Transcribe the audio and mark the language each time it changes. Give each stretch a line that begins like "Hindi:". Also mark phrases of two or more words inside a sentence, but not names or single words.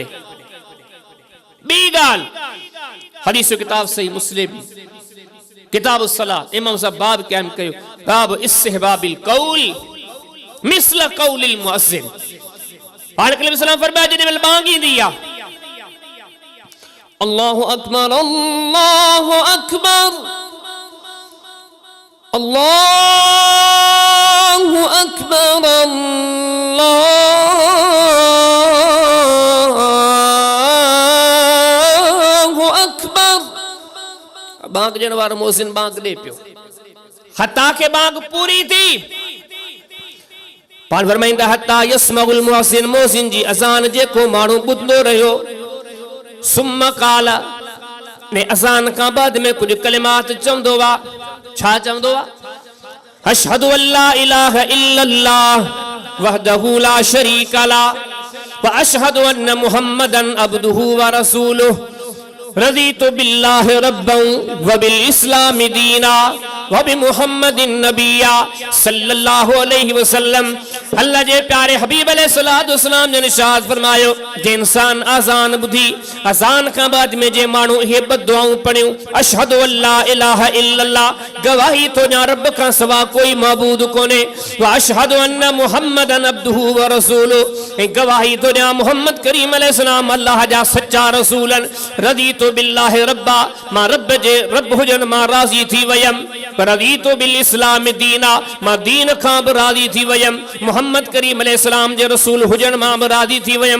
Sindhi: ॿी ॻाल्हि हदीस किताब सही मुस्लिम किताब सलात इमाम साहब बाब क़याम कयो
Arabic: باب استحباب القول مثل قول المؤذن.
Sindhi: पाक नबी सल्लल्लाहु फरमाया जॾहिं बांग ईंदी आहे
Arabic: الله أكبر الله أكبر الله أكبر الله أكبر.
Sindhi: बांग ॾियण वारो मोहसिन बांग ॾे पियो हता के बांग पूरी थी। पाण फरमाईंदा हता यसमउल मुहसिन मोहसिन जी अज़ान जेको माण्हू ॿुधंदो रहियो
Arabic: ثم قال
Sindhi: ने अज़ान खां बाद में कुछ कलिमात चवंदो वा। छा चवंदो वा
Arabic: أشهد أن لا إله إلا الله وحده لا شريك له وأشهد أن محمدا عبده ورسوله رضيت بالله ربا وبالإسلام دينا وبمحمد نبيا صلى الله عليه وسلم.
Sindhi: अल्लाह जे प्यारे हबीब अलैहिस्सलातु वस्सलाम ने इरशाद फरमायो जे इंसान अज़ान ॿुधी अज़ान खां बाद में जे माण्हू इहे ॿ दुआऊं पढ़ियूं
Arabic: أشهد أن لا إله إلا الله
Sindhi: गवाही तो ॾियां रब खां सवा कोई मबूद कोन्हे
Arabic: وأشهد أن محمدا عبده ورسوله
Sindhi: ऐं गवाही तो ॾियां मुहम्मद करीम अलैहिस्सलाम अल्लाह जा सच्चा रसूल आहिनि।
Arabic: رضيت بالله ربا
Sindhi: मां रब जे रब हुजनि मां राज़ी थी वयमि
Arabic: رضيت بالإسلام دينا
Sindhi: मां दीन खां बि राज़ी थी वयमि मुहम्मद करीम अलैहिस्सलाम जे रसूल हुजण मां बि राज़ी थी वयमि।